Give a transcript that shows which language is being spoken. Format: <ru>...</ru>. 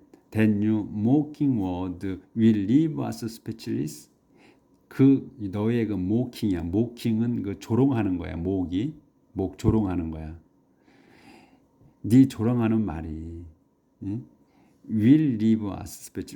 <en>Then you mocking word will leave us speechless.</en> <ko>그 너의 그 mocking이야. mocking은 그 조롱하는 거야. 목 조롱하는 거야. 네 조롱하는 말이</ko> <en>will leave us speechless.</en>